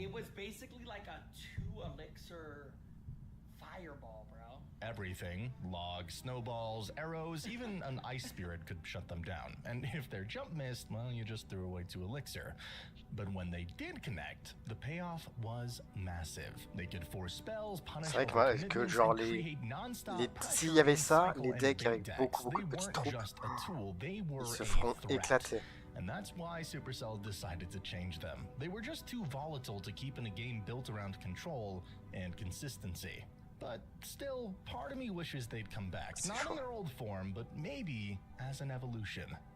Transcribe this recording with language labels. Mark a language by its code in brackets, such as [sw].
[en] It was basically like a 2 elixir fireball, bro. everything. Logs, snowballs, arrows, even an ice spirit could shut them down. And if their jump missed, well, you just threw away 2 elixir. But when they did connect, the payoff was massive. They could force spells, punish [fr] C'est vrai que genre s'il y avait ça, les decks avec beaucoup de petites troupes, ils se feront éclater. [en] And that's why Supercell decided to change them. They were just too volatile to keep in a game built around control and consistency. But still, part of me wishes they'd come back. Not in their old form, but maybe as an evolution.